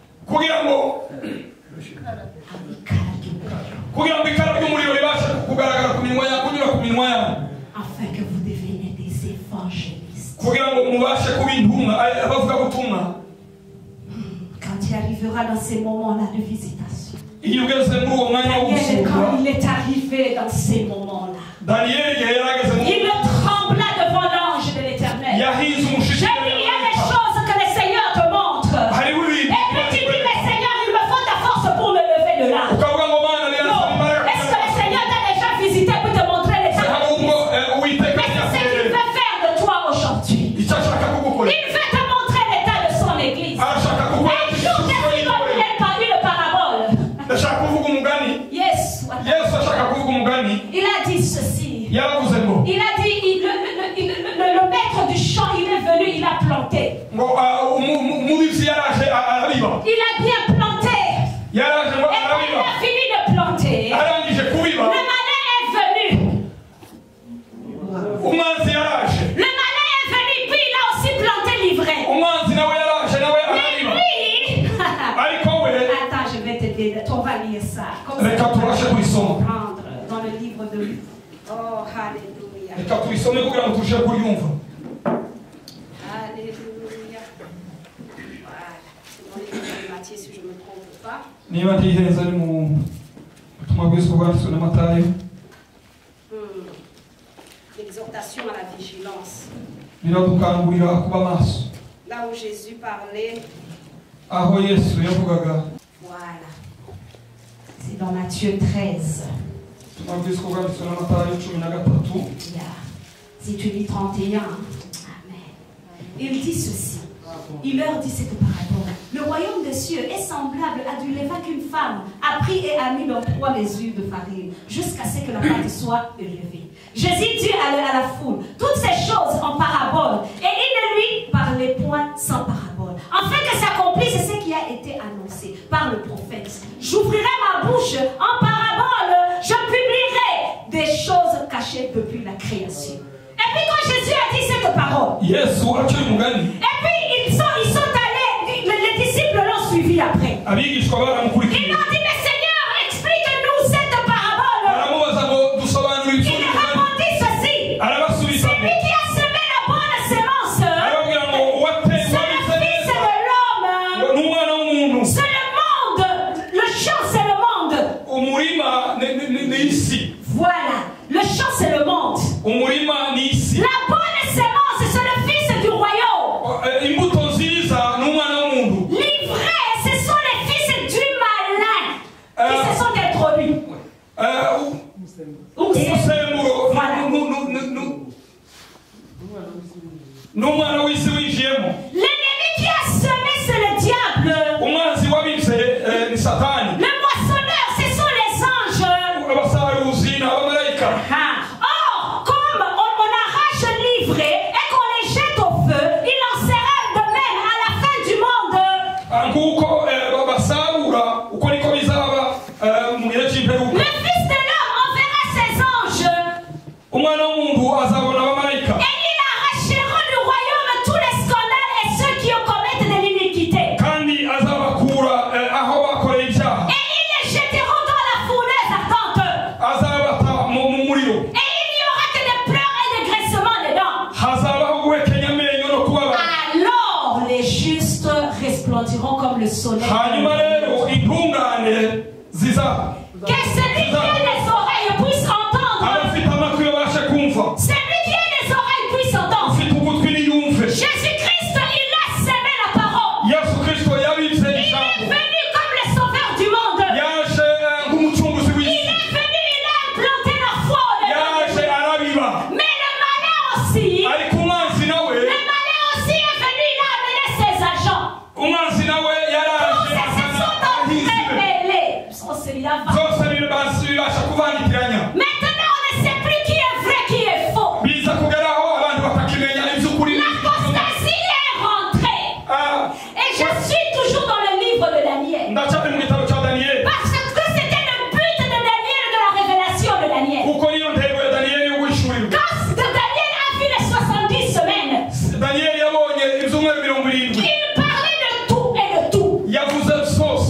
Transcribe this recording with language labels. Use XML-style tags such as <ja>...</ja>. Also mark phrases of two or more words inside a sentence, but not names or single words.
<rw>kugira ngo ikara ry'umuriro ribashe kugaragara ku minwa yawe, kunyura ku minwa yawe,</rw> <fr>afin que vous deveniez des évangélistes.</fr> <rw>kugira ngo mubashe kuba intumwa, abavuga butumwa.</rw> <fr>Quand il arrivera dans ces moments-là de visitation,</fr> <rw>iyo ugeze muri uwo mwanya wo Daniel, gusura,</rw> <fr>quand il est arrivé dans ces moments-là,</fr> <rw>Daniel igihe yarageze mu</rw> <fr>il trembla devant l'ange de l'Éternel.</fr> <rw>yahinze</rw> <fr>J'ai</fr> <rw>umushitsi.</rw> <fr>dit, il y a des choses que le Seigneur te montre.</fr> <rw>hariho ibintu</rw> <fr>Et puis tu dis, mais Seigneur, il me faut ta force pour me lever de là.</fr> <rw>ukavuga ngo mana</rw> <fr>Non.</fr> <rw>niyasaba imbaraga.</rw> <fr>Est-ce que le Seigneur t'a déjà visité pour te montrer les choses?</fr> <rw>ahubwo uwiteka</rw> <fr>Mais c'est ce qu'il veut faire de toi aujourd'hui.</fr> <rw>icyo ashaka kugukorera,</rw> <fr>Il veut te montrer l'état de son église.</fr> <rw>arashaka</rw> <fr>Un jour, Jésus va lui donner une parabole.</fr> <rw>ndashaka kuvuga umugani.</rw> <en>Yes.</en> <rw>Yesu ashaka kuvuga umugani,</rw> <fr>Il a dit ceci.</fr> <rw>yaravuze ngo</rw> <fr>Il a dit, le maître du champ, il est venu, il a planté.</fr> <rw>ngo umubibyi yaraje arabiba,</rw> <fr>Il a bien planté.</fr> <rw>yaraje ngo</rw> <fr>Et quand il</fr> <rw>arabiba,</rw> <fr>a fini de planter,</fr> <rw>arangije kubiba,</rw> <fr>le malin est venu.</fr> <rw>umwanzi yaraje,</rw> <fr>Le malin est venu, puis il a aussi planté l'ivraie.</fr> <rw>umwanzi nawe yaraje nawe</rw> <fr>Mais</fr> <rw>arabiba,</rw> <fr>lui,</fr> <rw>ariko we</rw> <fr>attends, je vais te dire, on va lire ça. Comme</fr> <rw>reka</rw> <fr>ça, on</fr> <rw>tubashe</rw> <fr>va</fr> <rw>kurisoma,</rw> <fr>comprendre dans le livre de... Oh, alléluia.</fr> <rw>reka turisome kugira ngo turusheho kuryumva.</rw> <fr>Alléluia. Voilà. C'est dans le livre de Matthieu, si je ne me trompe pas.</fr> <rw>niba ntihenze ari mu butumwa bwiza bwanditswe na Matayo,</rw> <fr>L'exhortation à la vigilance.</fr> <rw>biradukangurira kuba maso.</rw> <fr>Là où Jésus parlait,</fr> <rw>aho Yesu yavugaga,</rw> <fr>voilà. C'est dans Matthieu 13.</fr> <rw>ubutumwa bwiza bwanditswe na Matayo 13.</rw> <en>Yeah.</en> <fr>Si tu lis 31, Amen. Il dit ceci. Il leur dit cette parabole. Le royaume des cieux est semblable à du levain qu'une femme a pris et a mis dans 3 mesures de farine, jusqu'à ce que la pâte soit élevée. Jésus dit à la foule toutes ces choses en parabole, et il ne lui parlait point sans parabole, afin que s'accomplisse ce qui a été annoncé par le prophète. J'ouvrirai ma bouche en parabole, je publierai des choses cachées depuis la création. Et puis quand Jésus a dit cette parole,</fr> <rw>Yesu aciye umugani,</rw> <fr>et puis ils sont allés, les disciples l'ont suivi après.</fr> <rw>abigishwa baramukurikiye,</rw> <fr>Ils ont dit, mais Seigneur, explique-nous cette parabole.</fr> <rw>baramubaza ngo dusobanurire</rw> <fr>Il</fr> <rw>iby'uyu mugani,</rw> <fr>répondit ceci.</fr> <rw>arabasubiza</rw> <fr>Celui qui a semé la bonne semence,</fr> <rw>arababwira ngo uwateye</rw> <fr>c'est le</fr> <rw>wabize</rw> <fr>Fils</fr> <rw>neza</rw> <fr>de l'homme.</fr> <rw>n'umwana w'umuntu,</rw> <fr>C'est le monde. Le champ, c'est le monde.</fr> <rw>umurima ni isi,</rw> <fr>Voilà. Le champ, c'est le monde.</fr> <rw>umurima ni isi,</rw> <fr>La bonne semence, c'est le Fils du royaume.</fr> <rw>imbuto nziza n'umwana w'umuntu,</rw> <fr>L'ivraie, ce sont les fils du malin qui se sont introduits.</fr> <rw>umusemburo</rw> <fr>Voilà.</fr> <rw>n'umwana w'isi winjiyemo.</rw> <fr>L'ennemi qui a semé, c'est le diable.</fr> <rw>umwanzi wabibye ni Satani,</rw> <fr>Le moissonneur, ce sont les anges.</fr> <rw>abasaruzi n'abamarayika.</rw> <fr>Or, comme on arrache l'ivraie et qu'on les jette au feu, il en sera de même à la fin du monde.</fr> <rw>nguko basarura uko niko bizaba mu gihe cy'imperuka.</rw> <fr>Le Fils de l'homme enverra ses anges</fr> <rw>umwana w'umuntu azabona abamarayika,</rw> <fr>et ils arracheront du royaume tous les scandales et ceux qui commettent de l'iniquité.</fr> <rw>kandi azabakura aho bakoreye ibyaha,</rw> <fr>Et ils les jetteront dans la fournaise ardente.</fr> <rw>azabata mu muriro,</rw> <fr>Et il n'y aura que des pleurs et des graissements dedans.</fr> <rw>hazabaho guhekenya amenyo no kubabara.</rw> <fr>Alors les justes resplendiront comme le soleil.</fr> <rw>hanyuma rero intungane ziza</rw> <fr>Que celui qui a des oreilles puisse entendre.</fr> <rw>abafite amatwi babashe kumva,</rw> <fr>Celui qui a des oreilles puisse entendre.</fr> <rw>ufite ugutwi niyumve.</rw> <fr>Jésus-Christ, il a semé la parole.</fr> <rw>Yesu Kristo yabibye</rw> <fr>Il est</fr> <rw>ijambo,</rw> <fr>venu comme le sauveur du monde.</fr> <rw>yaje nk'umucunguzi</rw> <fr>Il</fr> <rw>w'isi,</rw> <fr>est venu, il a implanté la foi au</fr> <rw>yaje</rw> <fr>dedans.</fr> <rw>arabiba,</rw> <fr>Mais le malin aussi,</fr> <rw>ariko umwanzi nawe</rw> <fr>le malin aussi est venu, il a amené ses agents.</fr> <rw>umwanzi nawe yaraje</rw> <fr>Tous ces</fr> <rw>azana</rw> <fr>sont</fr> <rw>abahinzi be,</rw> <fr>entremêlés. Oh, celui-là va.</fr> <rw>zose bibasha kuvangitiranya,</rw> <fr>Maintenant, on ne sait plus qui est vrai, qui est faux.</fr> <rw>biza kugeraho abantu batakimenya iby'ukuri.</rw> <fr>L'apostasie est rentrée. Et je suis toujours dans le livre de Daniel.</fr> <rw>ndacyari mu gitabo cya Daniyeli,</rw> <fr>Parce que c'était le but de Daniel, de la révélation de Daniel.</fr> <rw>kuko niyo ntego ya Daniyeli yo guhishurirwa.</rw> <fr>Quand Daniel a vu les 70 semaines,</fr> <rw>Daniyeli yabonye ibyumweru 70,</rw> <fr>il parlait de tout et de tout.</fr> <rw>yavuze byose</rw>